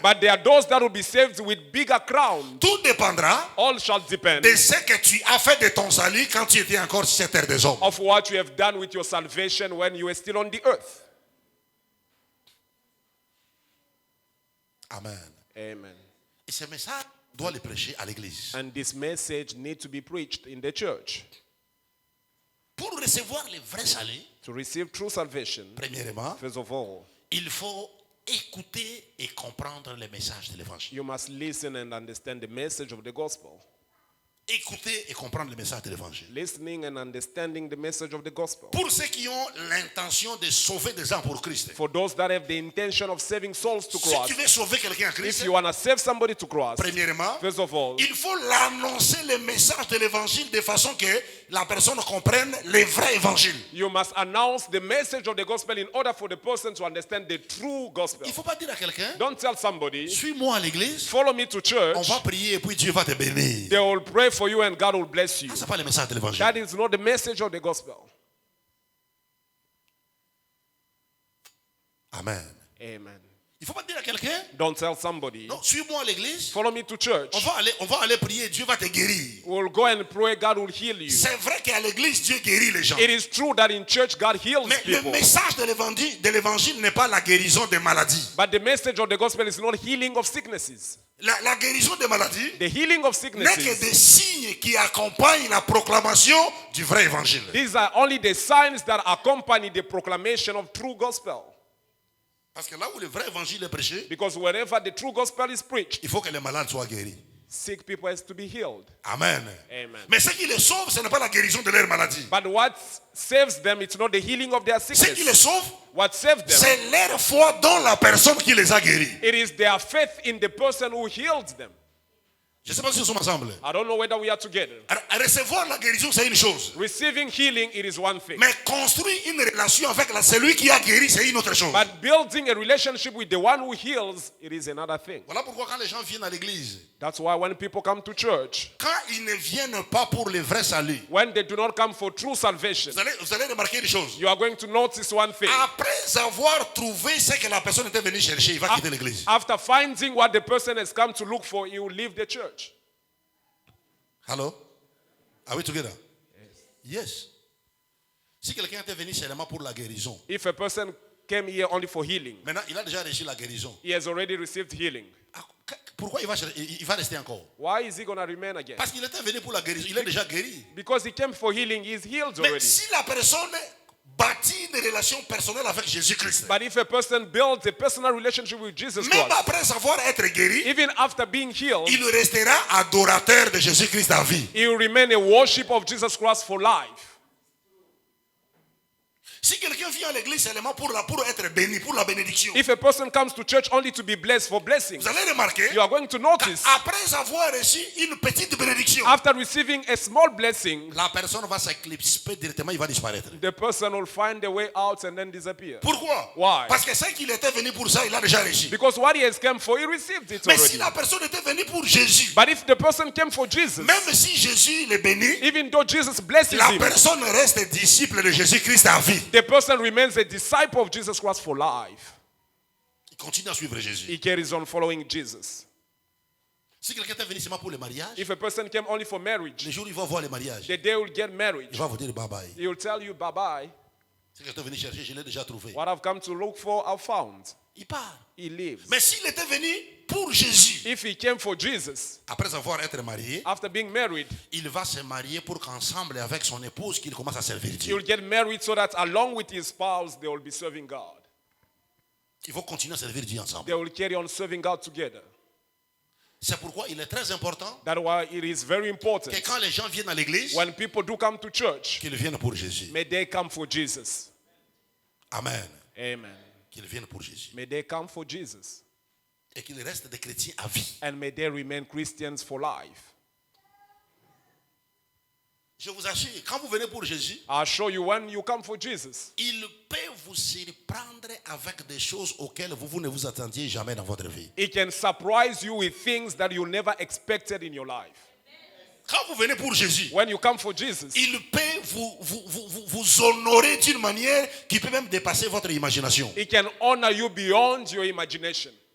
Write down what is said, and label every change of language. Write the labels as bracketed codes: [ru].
[en] But there are those that will be saved with bigger crowns. [fr] Tout dépendra [en] All shall depend [fr] de ce que tu as fait de ton salut quand tu étais encore sur cette terre des hommes. [en] of what you have done with your salvation when you were still on the earth. [fr] Amen. [en] Amen. [fr] Et ce message doit le prêcher à l'église. [en] And this message needs to be preached in the church. [fr] Pour recevoir le vrai salut, [en] To receive true salvation, [fr] premièrement, [en] first of all, [fr] il faut écouter et comprendre le message de l'évangile. [en] you must listen and understand the message of the gospel. [fr] Écouter et comprendre le message de l'évangile. [en] Listening and understanding the message of the gospel. [fr] Pour ceux qui ont l'intention de sauver des gens pour Christ. [en] For those that have the intention of saving souls to [fr] Si [en] Christ, [fr] tu veux sauver quelqu'un en [en] if Christ, you want to save somebody to Christ, [fr] premièrement, [en] first of all, [fr] il faut l'annoncer le message de l'évangile de façon que la personne comprenne le vrai évangile. [en] you must announce the message of the gospel in order for the person to understand the true gospel. [fr] Il ne faut pas dire à quelqu'un, [en] Don't tell somebody, [fr] suis-moi à l'église, [en] follow me to church, [fr] on va prier et puis Dieu va te bénir. [en] they will pray for you and God will bless you. [fr] Ce n'est pas le message de l'évangile. [en] That is not the message of the gospel. [fr] Amen. [en] Amen. [fr] Il ne faut pas dire à quelqu'un, [en] Don't tell somebody, [fr] non, suis-moi à l'église, [en] follow me to church. [fr] on va aller prier, Dieu va te guérir. [en] We'll go and pray, God will heal you. [fr] C'est vrai qu'à l'église, Dieu guérit les gens. [en] It is true that in church God heals [fr] Mais le [en] people. [fr] message de l'évangile n'est pas la guérison des maladies. [en] But the message of the gospel is not healing of sicknesses. [fr] La guérison des maladies [en] The healing of [fr] n'est que [en] sicknesses, [fr] des signes qui accompagnent la proclamation du vrai évangile. [en] these are only the signs that accompany the proclamation of true gospel. [fr] Parce que là où le vrai évangile est prêché, [en] Because wherever the true gospel is preached, [fr] il faut que les malades soient guéris. [en] sick people has to be healed. [fr] Amen. [en] Amen. [fr] Mais ce qui les sauve, ce n'est pas la guérison de leur maladie. [en] But what saves them, it's not the healing of their [fr] Ce qui les [en] sickness. [fr] sauve, [en] What saves them, [fr] c'est leur foi dans la personne qui les a guéris. [en] it is their faith in the person who healed them. [fr] Je ne sais pas si nous sommes ensemble. [en] I don't know whether we are together. [fr] Recevoir la guérison, c'est une chose. [en] Receiving healing, it is one thing. [fr] Mais construire une relation avec celui qui a guéri, c'est une autre chose. [en] But building a relationship with the one who heals, it is another thing. [fr] Voilà pourquoi quand les gens viennent à l'église, [en] That's why when people come to church, [fr] quand ils ne viennent pas pour le vrai salut, [en] when they do not come for true salvation, [fr] vous allez remarquer une chose. [en] you are going to notice one thing. [fr] Après avoir trouvé ce que la personne était venue chercher, il va quitter l'église. [en] After finding what the person has come to look for, he will leave the church. Hello? Are we together? Yes. [fr] Si quelqu'un était venu seulement pour la guérison, [en] If a person came here only for healing, [fr] maintenant il a déjà reçu la guérison. [en] he has already received healing. [fr] Pourquoi il va rester encore? [en] Why is he going to remain again? [fr] Parce qu'il était venu pour la guérison, il est déjà guéri. [en] Because he came for healing, he is healed [fr] Mais [en] already. [fr] si la personne bâtit une relation personnelle avec Jésus-Christ, [en] But if a person builds a personal relationship with Jesus [fr] même [en] Christ, [fr] après avoir été guéri, [en] even after being healed, [fr] il restera adorateur de Jésus-Christ à vie. [en] he will remain a worship of Jesus Christ for life. [fr] Si quelqu'un vient à l'église seulement pour être béni, pour la bénédiction, [en] If a person comes to church only to be blessed for blessings, [fr] vous allez remarquer, [en] you are going to notice, [fr] après avoir reçu une petite bénédiction, [en] after receiving a small blessing, [fr] la personne va s'éclipser directement, il va disparaître. [en] the person will find a way out and then disappear. [fr] Pourquoi? [en] Why? [fr] Parce que ce qu'il était venu pour ça, il a déjà reçu. [en] Because what he has come for, he received it [fr] Mais si [en] already. [fr] la personne était venue pour Jésus, [en] But if the person came for Jesus, [fr] même si Jésus le bénit, [en] even though Jesus blesses [fr] la [en] him, [fr] personne reste disciple de Jésus-Christ à vie. [en] the person remains a disciple of Jesus Christ for life. [fr] Il continue à suivre Jésus. [en] He carries on following Jesus. [fr] Si quelqu'un était venu seulement pour le mariage, [en] If a person came only for marriage, [fr] le jour où il va voir le mariage, [en] the day will get married, [fr] il va vous dire bye bye. [en] he will tell you bye-bye. [fr] Si quelqu'un est venu chercher, je l'ai déjà trouvé. [en] What I've come to look for, I've found. [fr] Il part. [en] He lives. [fr] Mais s'il était venu pour Jésus, [en] If he came for Jesus, [fr] après avoir été marié, [en] after being married, [fr] il va se marier pour qu'ensemble avec son épouse, qu'il commence à servir [en] he [fr] Dieu. [en] will get married so that along with his spouse, they will be serving God. [fr] Il faut continuer à servir Dieu ensemble. [en] They will carry on serving God together. [fr] C'est pourquoi il est très important [en] That's why it is very important [fr] que quand les gens viennent à l'église, [en] when people do come to church, [fr] qu'ils viennent pour Jésus. [en] may they come for Jesus. [fr] Amen. [en] Amen. [fr] Qu'ils viennent pour Jésus. [en] May they come for Jesus. [fr] Et qu'ils restent des chrétiens à vie. [en] And may they remain Christians for life. [fr] Je vous assure, quand vous venez pour Jésus, [en] I assure you, when you come for Jesus, [fr] il peut vous surprendre avec des choses auxquelles vous ne vous attendiez jamais dans votre vie. [en] He can surprise you with things that you never expected in your life. [fr] Quand vous venez pour Jésus, [en] When you come for Jesus, [fr] il peut vous honorer d'une manière qui peut même dépasser votre imagination. [en] He can honor you beyond your imagination.